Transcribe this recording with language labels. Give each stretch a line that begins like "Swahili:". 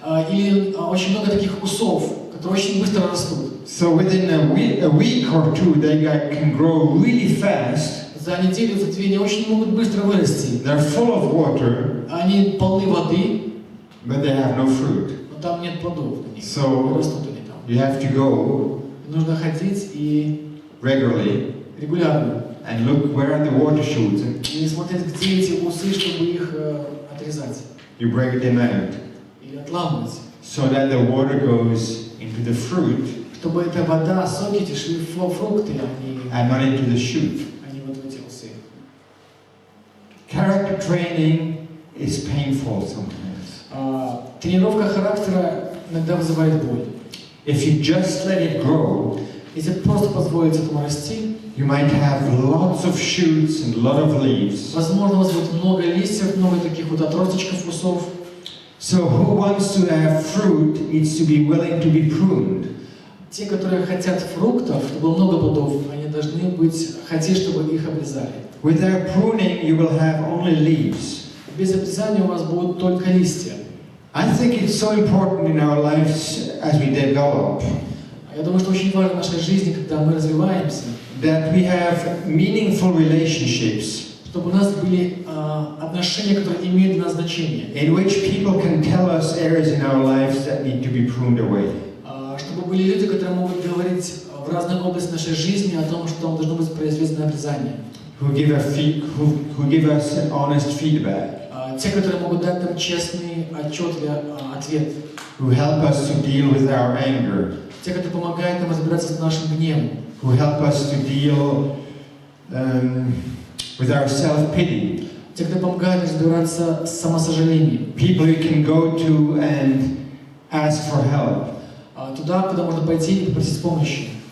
Russian: Или очень много таких усов, которые очень быстро растут.
English: So within a week or two, they can grow really fast.
Russian: За неделю, за две они очень могут быстро вырасти.
English: They're full of water,
Russian: Они полны воды,
English: but they have no fruit.
Russian: но там нет плодов на них.
English: So
Russian: Растут они там.
English: you have to go
Russian: Нужно ходить и
English: regularly
Russian: регулярно.
English: and look where are the water shoots.
Russian: И смотреть, где эти усы, чтобы их отрезать.
English: You break them out
Russian: Или отламывать.
English: so that the water goes into the fruit
Russian: Чтобы эта вода, соки эти шли в фрукты,
English: and not into the shoot.
Russian: а не вот в эти усы.
English: Character training is painful sometimes.
Russian: Тренировка характера иногда вызывает боль.
English: If you just let it grow,
Russian: Если просто позволить этому расти,
English: you might have lots of shoots and a lot of leaves.
Russian: возможно, у вас будет много листьев, много таких вот отросточков, усов.
English: So who wants to have fruit needs to be willing to be pruned.
Russian: Те, которые хотят фруктов, чтобы было много плодов, они должны хотеть, чтобы их обрезали.
English: Without pruning, you will have only leaves.
Russian: Без обрезания у вас будут только листья.
English: I think it's so important in our lives as we develop
Russian: Я думаю, что очень важно в нашей жизни, когда мы развиваемся,
English: that we have meaningful relationships
Russian: чтобы у нас были отношения, которые имеют для нас значение.
English: in which people can tell us areas in our lives that need to be pruned away.
Russian: Чтобы были люди, которые могут говорить в разные области нашей жизни, о том, что там должно быть произведено обрезание.
English: who give us honest feedback,
Russian: Те, которые могут дать нам честный отчет или ответ.
English: who help us to deal with our anger,
Russian: Те, которые помогают нам разбираться с нашим гневом.
English: who help us to deal with our self-pity.
Russian: Те, кто помогают разбираться с самосожалением.
English: People you can go to and ask for help.
Russian: Туда, куда можно пойти и попросить помощи.